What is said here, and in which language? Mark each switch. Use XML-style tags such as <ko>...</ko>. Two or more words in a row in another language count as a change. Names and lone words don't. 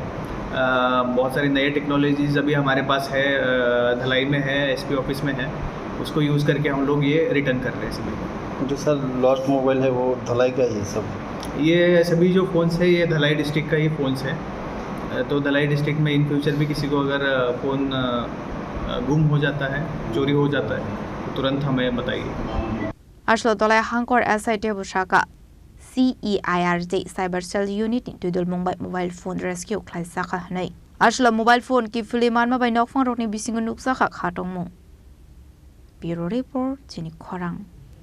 <hi>बहुत सारी नए टेक्नोलॉजीज़ अभी हमारे पास है, धलाई में है,</hi> <en>SP office</en> <hi>में है, उसको यूज़ करके हम लोग ये रिटर्न कर रहे हैं सभी। जो सर</hi> <en>lost mobile</en> <hi>है वो धलाई का ही सब? ये सभी जो फ़ोन्स है ये धलाई डिस्ट्रिक्ट का ही फ़ोन्स है। तो धलाई डिस्ट्रिक्ट में</hi> <en>in future</en> <hi>भी किसी को अगर फ़ोन गुम हो जाता है, चोरी हो जाता है तो तुरंत हमें बताइए।</hi> <trp>Aslo Dhalai Hangkor SIT Sakha CEIRJ</trp> <en>cyber cell unit</en> <trp>Tudul Mumbai</trp> <en>mobile phone rescue</en> <trp>Khorokjakmani hanai Aslo</trp> <en>mobile phone</en> <trp>ki filiman ma bai Nokphang rokni bisingo nukjakha khatongmung</trp> <en>Bureau report</en> <trp>Chini Khorang</trp>